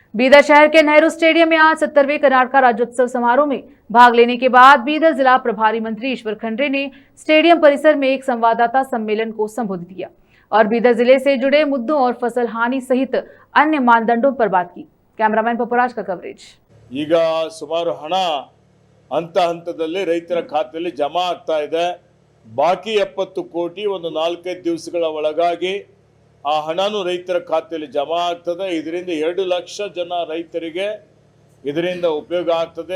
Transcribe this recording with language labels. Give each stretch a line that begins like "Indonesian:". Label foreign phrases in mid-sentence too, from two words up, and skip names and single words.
Hindi: बीदर शहर के नेहरू स्टेडियम में आज 70वें कर्नाटक राज्योत्सव समारोह में भाग लेने के बाद बीदर जिला प्रभारी मंत्री ईश्वर खंड्रे ने स्टेडियम परिसर में एक संवाददाता सम्मेलन को संबोधित किया और बीदर जिले से जुड़े मुद्दों और फसल हानि सहित अन्य मानदंडों पर बात की। कैमरामैन पपुराज का कवरेज।
Kannada: ಈಗ ಸುಮಾರು ಹಣ ಹಂತದಲ್ಲಿ ರೈತರ ಖಾತೆಯಲ್ಲಿ ಜಮಾ ಆಗ್ತಾ ಇದೆ। ಬಾಕಿ 70 ಕೋಟಿ ಒಂದು 4-5 ದಿವಸಗಳ ಒಳಗಾಗಿ ಆ ಹಣನು ರೈತರ ಖಾತೆಯಲ್ಲಿ ಜಮಾ ಆಗ್ತದೆ। ಇದರಿಂದ 2 ಲಕ್ಷ ಜನ ರೈತರಿಗೆ ಇದರಿಂದ ಉಪಯೋಗ ಆಗ್ತದೆ।